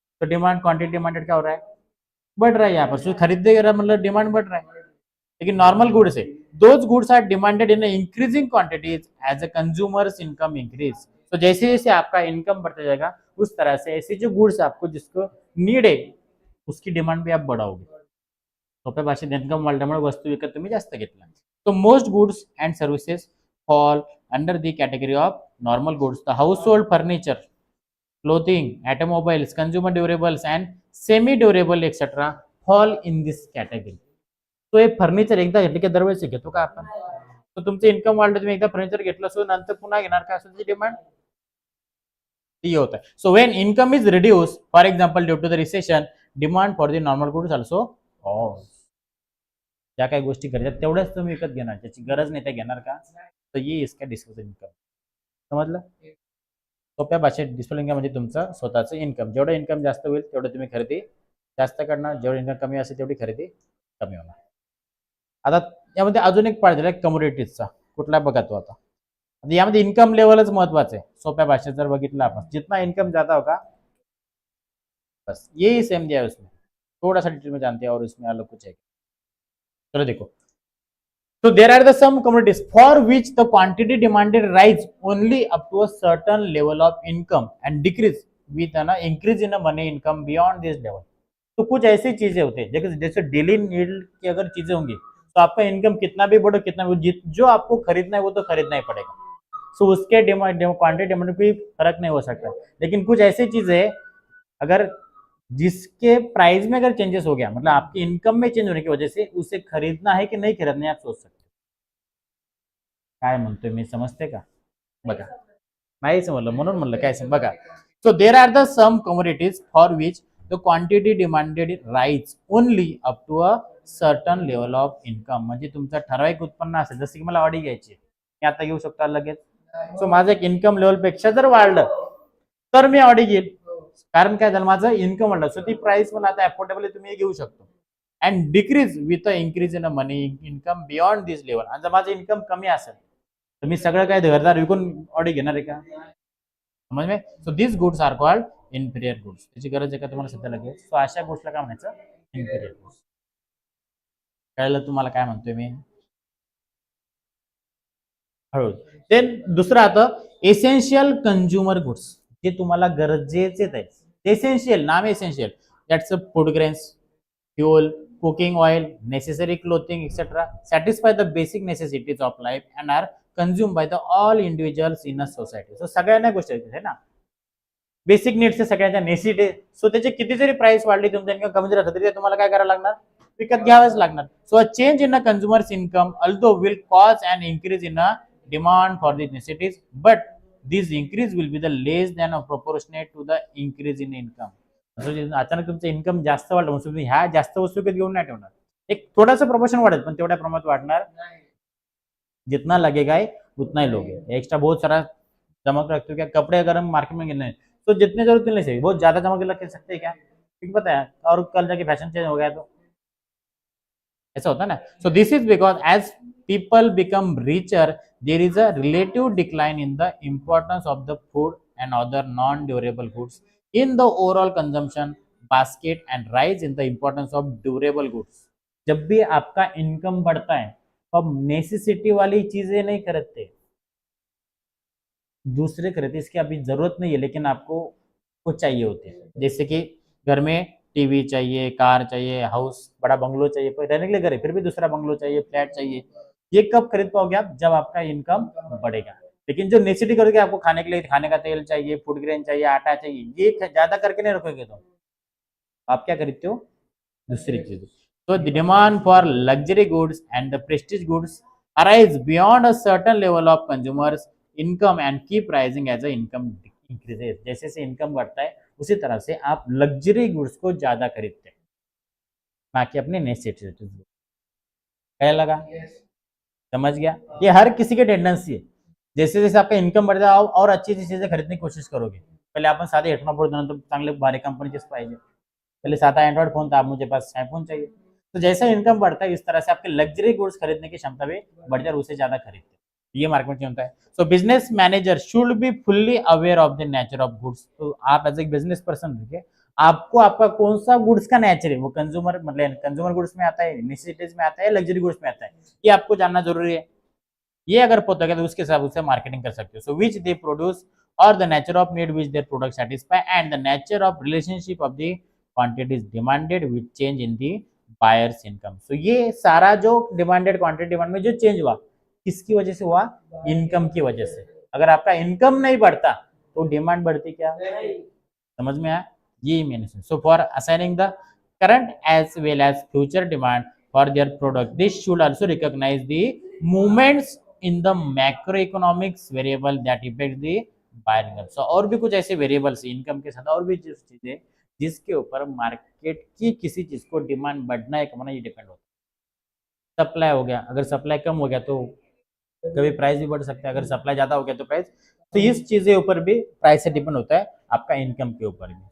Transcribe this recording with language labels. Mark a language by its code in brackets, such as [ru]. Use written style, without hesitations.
[hi] तो demand quantity demanded क्या हो रहा है, बढ़ रहा है, यहाँ पर खरीदे मतलब डिमांड बढ़ रहा है। लेकिन नॉर्मल गुड्स है, [en] Those goods are demanded in increasing quantities as a consumer's income increase. [hi] तो जैसे जैसे आपका इनकम बढ़ता जाएगा उस तरह से ऐसे जो गुड्स आपको जिसको नीड है उसकी डिमांड भी आप बढ़ाओगे। [mr] सोप्या भाषेत इन्कम वाढल्यामुळे वस्तू विकत तुम्ही जास्त घेतला। [en] So most goods and services fall under the category of normal goods, the household furniture, clothing, automobiles, consumer durables and semi durable etcetera fall in this category. [mr] तो हे फर्निचर एकदा घेतले की दरवेळेस घेतो का आपण, तो तुमचं इन्कम वाढलं, तुम्ही एकदा फर्निचर घेतलं सो नंतर पुन्हा घेणार का, असं डिमांड ती होत आहे। [en] So when income is reduce for example due to the recession, demand for the normal goods also falls. [mr] ज्या काही गोष्टी गरजेच्या तेवढ्याच तुम्ही विकत घेणार, ज्याची गरज नाही त्या घेणार का, तर [hi] ये इसका डिस्पोजेबल इन्कम। [mr] समजलं, सोप्या भाषेत डिस्पोजेबल इन्कम म्हणजे तुमचं स्वतःचं इन्कम, जेवढं इन्कम जास्त होईल तेवढं तुम्ही खरेदी जास्त करणार, जेवढं इन्कम कमी असेल तेवढी खरेदी कमी होणार। आता यामध्ये अजून एक पार्ट दिला कमोडिटीजचा, कुठला बघा तो आता, यामध्ये इन्कम लेवलच महत्वाचं आहे। सोप्या भाषेत जर बघितलं आपण, [hi] जितना इनकम ज्यादा होगा बस यही सेम दिया है उसमें, थोड़ा सा डिटेल में जानते हैं और इसमें अलग कुछ है। चलो देखो, [en] so there are the some commodities for which the quantity demanded rise only up to a certain level of income and decrease with an increase in a money income beyond this level। [hi] तो कुछ ऐसी चीजें होती है जैसे daily need की अगर चीजें होंगी तो आपका इनकम कितना भी बढ़ो कितना भी, जो आपको खरीदना है वो तो खरीदना ही पड़ेगा। सो उसके डिमांड क्वांटिटी डिमांड कोई फर्क नहीं हो सकता। लेकिन कुछ ऐसी चीजें है अगर जिसके प्राइस में अगर चेंजेस हो गया, मतलब आपकी इनकम में चेंज होने की वजह से उसे खरीदना है कि नहीं खरीदना है आप सोच सकते। [mr] काय म्हणतोय मी, समजते का, बघा नाही समजलं म्हणून म्हणलं काय बघा। [en] So there are the some commodities for which the quantity demanded rise only up to a certain level of income. [mr] म्हणजे तुमचं ठराविक उत्पन्न असेल, जसं की मला ऑडी घ्यायची, मी आता घेऊ शकतो लगेच। सो माझं एक इन्कम लेवल पेक्षा जर वाढलं तर मी ऑडी घेईल, कारण काय झालं माझं इन्कम वाढलं, सो ती प्राइस पण आता अफोर्डेबल तुम्ही घेऊ शकतो। [en] And decrease with a increase in a money income beyond this level. [mr] आणि जर माझं इन्कम कमी असेल तर मी सगळं काय घरदार विकून ऑडी घेणार आहे का, [hi] समज में। [en] so this goods are called inferior goods, [mr] त्याची गरज आहे का तुम्हाला सध्या लगेच। सो अशा गोष्टीला काय म्हणायचं, इन्फिरियर गुड्स। कळलं तुम्हाला काय म्हणतोय मी, हळू। देन दुसरं आता एसेन्शियल कंझ्युमर गुड्स, जे तुम्हाला गरजेचेच आहेत, [en] Essential नाम essential, that's food grains, fuel, cooking oil, necessary clothing etcetera satisfy the basic necessities of life and are consume by the all individuals in a society. [mr] So सगळ्यांना गोष्टी आहे ना, basic needs सगळ्यांच्या नेसिटी। सो त्याचे किती जरी price वाढली, तुमचं इन्कम कमी जरी तरी तुम्हाला काय करावं लागणार, विकत घ्यावंच लागणार। [en] So a change in a consumers income although will cause an increase in a demand for these necessities, but this increase will be the less than or proportionate to the increase in income। [mr] अचानक तुमचं income जास्त वाढलं म्हणजे तुम्ही ह्या जास्त वस्तू विकत घेऊन नाही ठेवणार, एक थोडंसं प्रोपोर्शन वाढेल पण तेवढ्या प्रमाणात वाढणार, [hi] जितना लगेगा उतना ही लोगे। एक्स्ट्रा बहुत सारा जमा कर रखते हो क्या, कपड़े अगर हम मार्केट में गिरने तो जितने जरूरत मिलने चाहिए, बहुत ज्यादा जमा कर सकते हैं क्या, क्योंकि पता है और कल जाके फैशन चेंज हो गया तो ऐसा होता है ना। [en] So this is because as people become richer there is a relative decline in the importance of the food and other non-durable goods in the overall consumption basket and rise in the importance of durable goods। [hi] जब भी आपका income बढ़ता है तो आप necessity वाली चीजें नहीं खरीदते, दूसरे खरीदते, इसकी अभी जरूरत नहीं है लेकिन आपको वो चाहिए होते हैं। जैसे कि घर में टीवी चाहिए, कार चाहिए, हाउस, बड़ा बंगलो चाहिए, पर रहने के लिए घर है, फिर भी दूसरा बंगलो चाहिए, फ्लैट चाहिए। ये कब खरीद पाओगे आप? जब आपका इनकम बढ़ेगा। लेकिन जो नेसेसिटी करोगे, आपको खाने के लिए खाने का तेल चाहिए, फूड ग्रेन चाहिए, आटा चाहिए, ये ज्यादा करके नहीं रखोगे तो आप क्या खरीदते हो? दूसरी चीज। तो the demand for luxury goods and the Prestige goods arise beyond a certain level of consumers income and keep rising as a income increases. जैसे जैसे इनकम बढ़ता है उसी तरह से आप लग्जरी गुड्स को ज्यादा खरीदते हैं, ना कि अपने नेसेसिटीज। क्या लगा? समझ गया? ये हर किसी की टेंडेंसी है। जैसे जैसे आपका इनकम बढ़ जाए और अच्छी अच्छी चीजें खरीदने की कोशिश करोगे। [mr] पहले आपण साधे हेडफोन पडतो, तो चांगले भारी कंपनीचेच पाहिजे। [hi] पहले साधा एंड्रॉइड फोन था, अब मुझे पास आईफोन चाहिए। तो जैसा इनकम बढ़ता है इस तरह से आपके लग्जरी गुड्स खरीदने की क्षमता भी बढ़ जाए, उसे ज्यादा खरीदते हैं। ये मार्केट में होता है। [en] So business manager should be fully aware of the nature of goods. [hi] तो आप एज ए बिजनेस पर्सन रहिए, आपको आपका कौन सा गुड्स का नेचर है, वो कंज्यूमर मतलब कंज्यूमर गुड्स में आता है, नेसेसिटीज में आता है, लग्जरी गुड्स में आता है, ये आपको जानना जरूरी है। ये अगर पता है तो उसके हिसाब से मार्केटिंग कर सकते हो। [en] So which they produce और the nature of need which their product satisfy and the nature of relationship of the quantities demanded which change in the buyers income. [hi] सो ये सारा जो डिमांडेड क्वांटिटी डिमांड में जो चेंज हुआ, किसकी वजह से हुआ? इनकम की वजह से। अगर आपका इनकम नहीं बढ़ता तो डिमांड बढ़ती क्या? समझ में आया? ये मैंने। [en] So for assigning the current as well as future demand for their product, this should also recognize the movements in the macroeconomics variable that affect the buyer income. [hi] So और भी कुछ ऐसे वेरिएबल्स इनकम के साथ और भी चीजें जिसके ऊपर मार्केट की किसी चीज को डिमांड बढ़ना या कमना ये डिपेंड होता है। सप्लाई हो गया, अगर सप्लाई कम हो गया तो कभी प्राइस भी बढ़ सकता है, अगर सप्लाई ज्यादा हो गया तो प्राइस। तो इस चीजें ऊपर भी प्राइस से डिपेंड होता है, आपका इनकम के ऊपर भी।